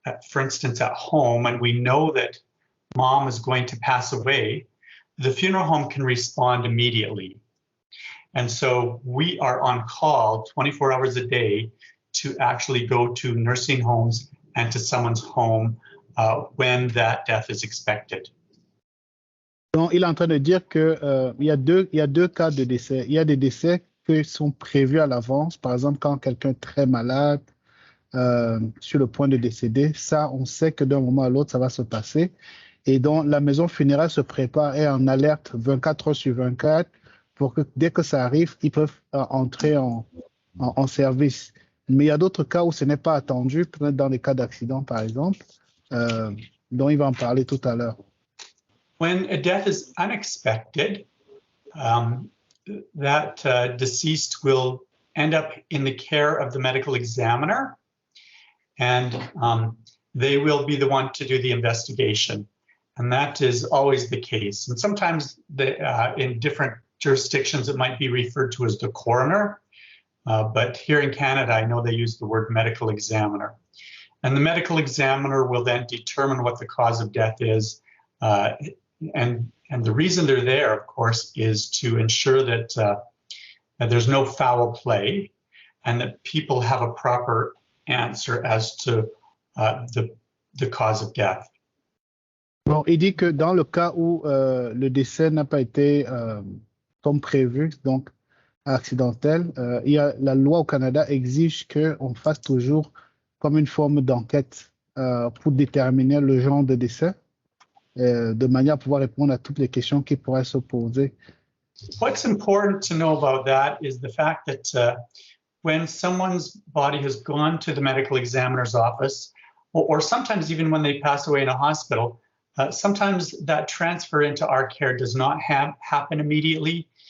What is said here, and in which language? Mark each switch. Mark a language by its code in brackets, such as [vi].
[en] for instance, at home, and we know that mom is going to pass away, the funeral home can respond immediately. And so we are on call 24 hours a day to actually go to nursing homes and to someone's home when that death is expected. [fr] Donc, il est en train de dire que il y a deux cas de décès. Il y a des décès qui sont prévus à l'avance. Par exemple, quand quelqu'un est très malade, sur le point de décéder, ça, on sait que d'un moment à l'autre, ça va se passer. Et donc, la maison funéraire se prépare et est en alerte 24 heures sur 24 pour que dès que ça arrive, ils peuvent entrer en service. Mais il y a d'autres cas où ce n'est pas attendu, peut-être dans les cas d'accident, par exemple, dont il va en parler tout à l'heure. [en] When a death is unexpected, that deceased will end up in the care of the medical examiner, and they will be the one to do the investigation. And that is always the case. And sometimes in different jurisdictions, it might be referred to as the coroner. But here in Canada, I know they use the word medical examiner. And the medical examiner will then determine what the cause of death is. And the reason they're there, of course, is to ensure that there's no foul play and that people have a proper answer as to the cause of death. [fr] Bon, il dit que dans le cas où le décès n'a pas été comme prévu, donc accidentel, la loi au Canada exige qu'on fasse toujours comme une forme d'enquête pour déterminer le genre de décès, de manière à pouvoir répondre à toutes les questions qui pourraient se poser. [en] What's important to know about that is the fact that when someone's body has gone to the medical examiner's office, or sometimes even when they pass away in a hospital, sometimes that transfer into our care does not happen immediately.